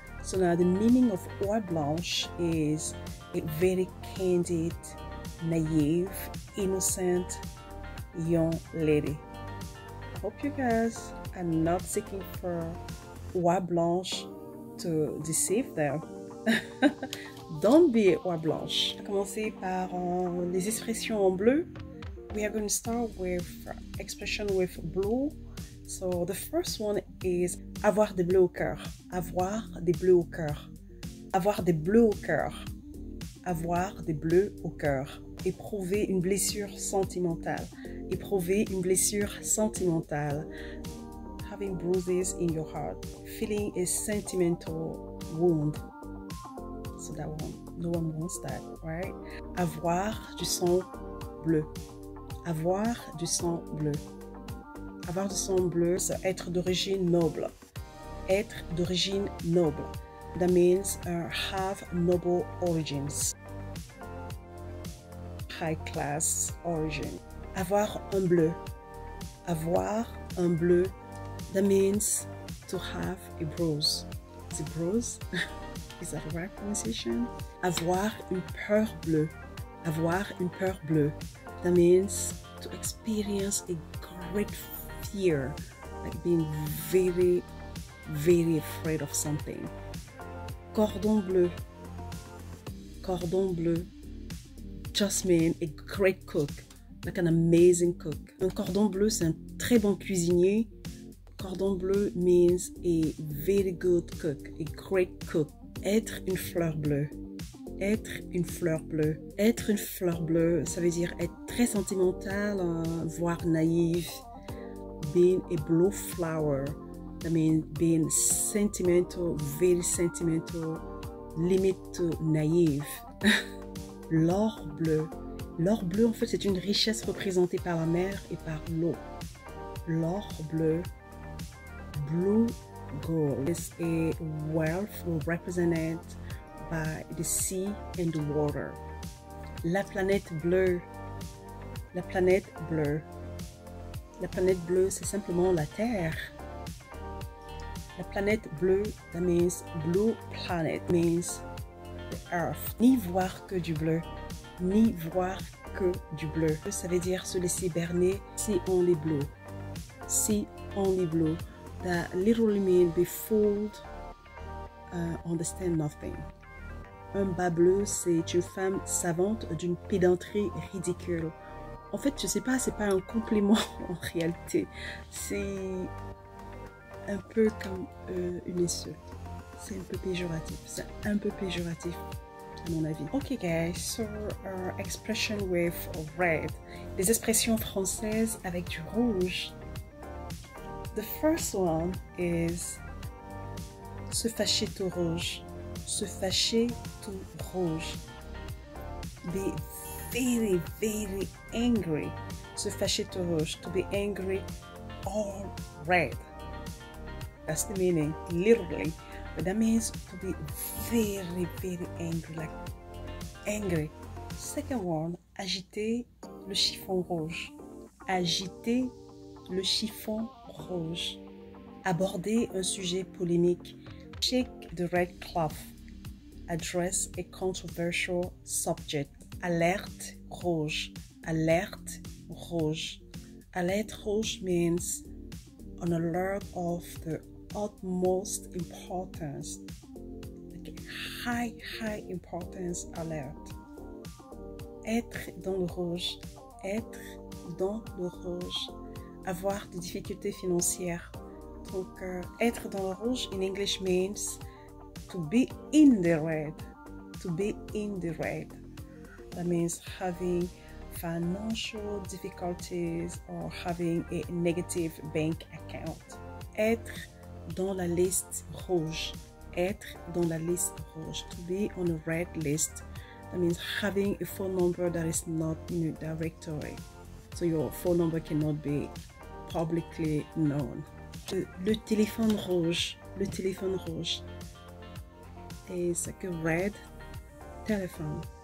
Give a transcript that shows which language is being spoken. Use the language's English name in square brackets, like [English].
[English] So now the meaning of oie blanche is a very candid, naive, innocent young lady. I hope you guys are not seeking for oie blanche to deceive them. Don't be oie blanche. [French] On va commencer par les expressions en bleu. [English] We are going to start with expression with blue. So the first one is [French] avoir des bleus au cœur. Avoir des bleus au cœur. Avoir des bleus au cœur. Avoir des bleus au cœur. Éprouver une blessure sentimentale. Éprouver une blessure sentimentale. [English] Having bruises in your heart. Feeling a sentimental wound. So that one, no one wants that, right? [French] Avoir du sang bleu. Avoir du sang bleu. Avoir du sang bleu, c'est être d'origine noble. Être d'origine noble. [English] That means have noble origins. High class origin. [French] Avoir un bleu. Avoir un bleu. [English] That means to have a bruise. Is it bruise? Is that the right pronunciation? [French] Avoir une peur bleue. Avoir une peur bleue. [English] That means to experience a great fear, like being very, very afraid of something. Cordon bleu. Cordon bleu just means a great cook, like an amazing cook. [French] Un cordon bleu, c'est un très bon cuisinier. [English] Cordon bleu means a very good cook, a great cook. [French] Être une fleur bleue. Être une fleur bleue. Être une fleur bleue, ça veut dire être très sentimental, voire naïve. [English] Being a blue flower, that means being sentimental, very sentimental, limit to naive. [French] L'or bleu. L'or bleu, en fait, c'est une richesse représentée par la mer et par l'eau. L'or bleu. [English] Blue gold is a wealth represented by the sea and the water. [French] La planète bleue. La planète bleue. La planète bleue, c'est simplement la Terre. La planète bleue, [English] that means blue planet, means the earth. [French] Ni voir que du bleu. Ni voir que du bleu. Ça veut dire se laisser berner si on les bleu. Si on les bleu. [English] That literally means be fooled, understand nothing. [French] Un bas bleu, c'est une femme savante d'une pédanterie ridicule. En fait, je sais pas, c'est pas un compliment en réalité. C'est un peu comme une insulte. C'est un peu péjoratif. C'est un peu péjoratif à mon avis. [English] Ok guys, so expression with red. [French] Les expressions françaises avec du rouge. [English] The first one is [French] se fâcher tout rouge. Se fâcher tout rouge. [English] Be very, very angry. [French] Se fâcher tout rouge. [English] To be angry all red. That's the meaning. Literally. but that means to be very, very angry, like angry. Second one, [French] agiter le chiffon rouge. Agiter le chiffon rouge. Aborder un sujet polémique. [English] Shake the red cloth. Address a controversial subject. [French] Alerte rouge. Alerte rouge. [English] Alerte rouge means an alert of the utmost importance. Like high importance alert. [French] Être dans le rouge. Être dans le rouge. Avoir des difficultés financières. Donc, être dans le rouge [English] in English means to be in the red. To be in the red. That means having financial difficulties or having a negative bank account. [French] Être dans la liste rouge. Être dans la liste rouge. [English] To be on a red list. That means having a phone number that is not in a directory. So your phone number cannot be publicly known. [French] Le téléphone rouge. [English] Le téléphone rouge is like a red telephone.